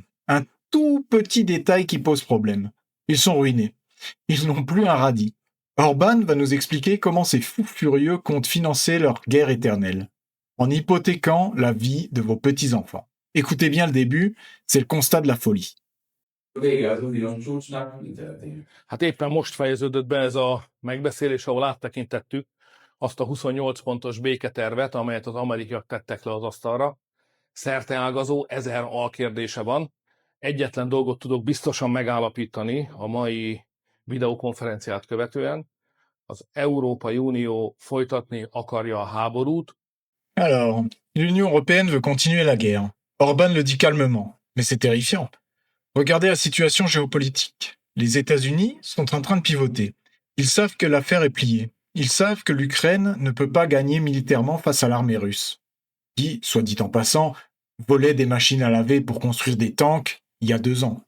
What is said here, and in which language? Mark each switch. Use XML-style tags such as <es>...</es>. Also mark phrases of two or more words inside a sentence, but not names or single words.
<fr>Un tout petit détail qui pose problème. Ils sont ruinés. Ils n'ont plus un radis. Orban va nous expliquer comment ces fous furieux comptent financer leur guerre éternelle, en hypothéquant la vie de vos petits-enfants. Écoutez bien le début, c'est le constat de la folie.</fr> <hu>Vége az unión csúcsnak, mi történik? Hát éppen most fejeződött be ez a megbeszélés, ahol áttekintettük azt a 28 pontos béketervet, amelyet az amerikaiak tettek le az asztalra. Szerteágazó, 1000 alkérdése van. Egyetlen dolgot tudok biztosan megállapítani a mai videokonferenciát követően. Az Európai Unió folytatni akarja a háborút.</hu> <fr>Alors, l'Union européenne veut continuer la guerre. Orban le dit calmement, mais c'est terrifiant. Regardez la situation géopolitique. Les États-Unis sont en train de pivoter. Ils savent que l'affaire est pliée. Ils savent que l'Ukraine ne peut pas gagner militairement face à l'armée russe, qui, soit dit en passant, volait des machines à laver pour construire des tanks il y a 2 ans.</fr>